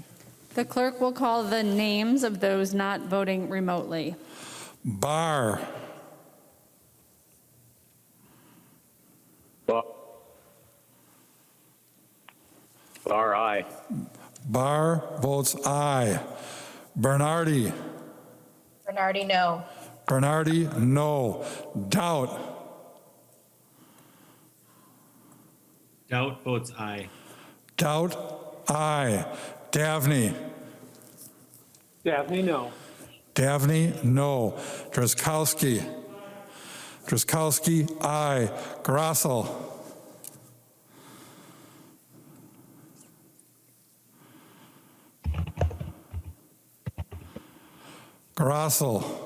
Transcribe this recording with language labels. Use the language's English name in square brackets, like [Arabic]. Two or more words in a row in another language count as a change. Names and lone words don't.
[English] The clerk will call the names of those not voting remotely. Barr. Barr, aye. Barr votes aye. Bernardi. Bernardi, no. Bernardi, no. Doubt. Doubt votes aye. Doubt, aye. Davney. Daphne, no. Davney, no. Drazkowski. Drazkowski, aye. Grassel. Grassel.